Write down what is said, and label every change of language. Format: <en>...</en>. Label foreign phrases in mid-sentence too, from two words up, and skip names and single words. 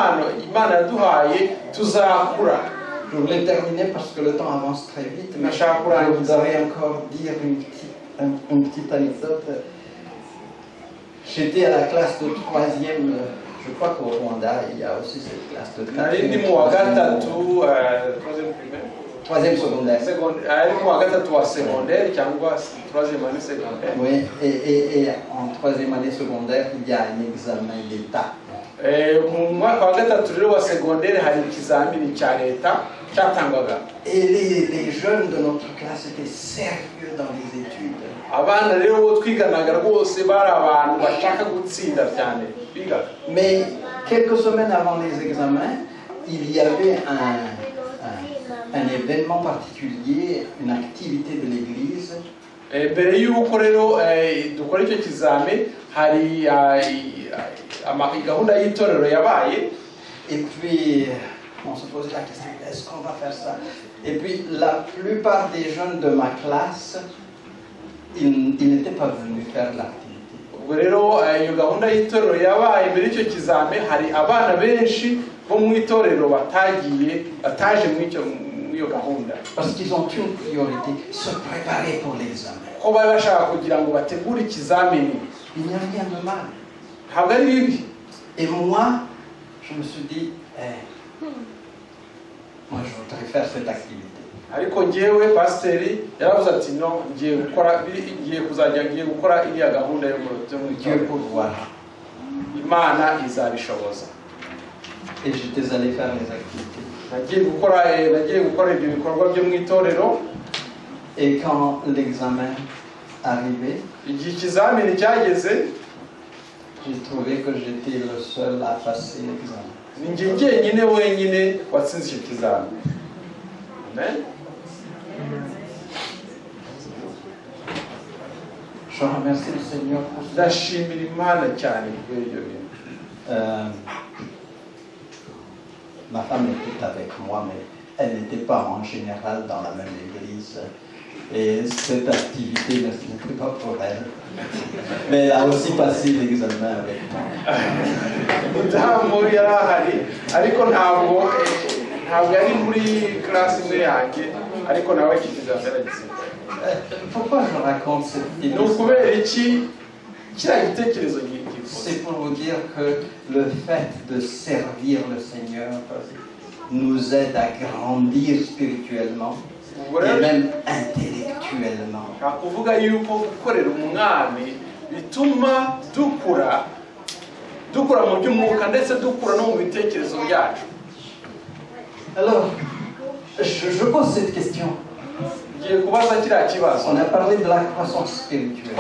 <fr>Je voulais terminer parce que le temps avance très vite, mais je voudrais encore dire une petite anecdote. J'étais à la classe de 3e, je crois qu'au Rwanda, il y a aussi cette classe de 4e. troisième secondaire.</fr> <rw>ariko wa gatatu wa secondaire cyangwa</rw> <fr>troisième année secondaire. Oui, et en troisième année secondaire, il y a un examen d'État.</fr> <rw>Mu mwaka wa gatatu rero wa secondaire hari ikizamini cya leta cyatangwaga.</rw> <fr>Et les jeunes de notre classe étaient sérieux dans les études.</fr> <rw>Abana rero bo twiganaga rwose bari abantu bashaka gutsinda cyane bigaga.</rw> <fr>Mais quelques semaines avant les examens, il y avait un événement particulier, une activité de l'église.</fr> <rw>Mbere y'uko rero dukora icyo kizame hari gahunda y'itorero yabaye.</rw> <fr>Et puis on se posait la question, est-ce qu'on va faire ça? Et puis la plupart des jeunes de ma classe, ils n'étaient pas venus faire l'activité.</fr> <rw>Ubwo rero iyo gahunda y'itorero yabaye mbere y'icyo kizame hari abana benshi bo mu itorero bataje mu iyo gahunda.</rw> <fr>Parce qu'ils ont une priorité, se préparer pour l'examen.</fr> <rw>Ko bari bashaka kugira ngo bategure ikizamini.</rw> <fr>Il n'y a rien de mal.</fr> <rw>Ntabwo ari bibi.</rw> <fr>Et moi, je me suis dit, moi je voudrais faire cette activité.</fr> <rw>Ariko ngewe pasiteri yaravuze ati no ngiye gukora iriya gahunda yo mu</rw> <fr>Dieu pourvoira.</fr> <rw>Imana izabishoboza.</rw> <fr>Et j'étais allé faire les activités.</fr> <rw>Nagiye gukora ibyo bikorwa byo mu itorero.</rw> <fr>Et quand l'examen arrivait,</fr> <rw>igihe ikizamini cyageze,</rw> <fr>j'ai trouvé que j'étais le seul à passer l'examen.</fr> <rw>Ni njye jyenyine wenyine watsinze icyo kizamini. Amen.</rw> <fr>Je remercie le Seigneur pour ça.</fr> <rw>Ndashimira Imana cyane kubera ibyo bintu.</rw> <fr>Ma femme était avec moi, mais elle n'était pas en général dans la même église. Et cette activité n'était pas pour elle. Mais elle a aussi passé l'examen avec moi.</fr> <rw>Mudamu yari ahari ariko ntabwo yari muri classe imwe yanjye ariko nawe ikizamini aragitsinda.</rw> <fr>Pourquoi je raconte cette</fr> <rw>Ni</rw> <fr>histoire?</fr> <rw>ukubera iki kiriya gitekerezo gipfuye?</rw> <fr>C'est pour vous dire que le fait de servir le Seigneur nous aide à grandir spirituellement et même intellectuellement.</fr> <rw>Kuvuga yuko gukorera umwami bituma dukura mu by'umwuka ndetse dukura no mu bitekerezo byacu.</rw> <fr>Alors, je pose cette question.</fr> <rw>Ngiye kubaza kiriya kibazo.</rw> <fr>On a parlé de la croissance spirituelle.</fr>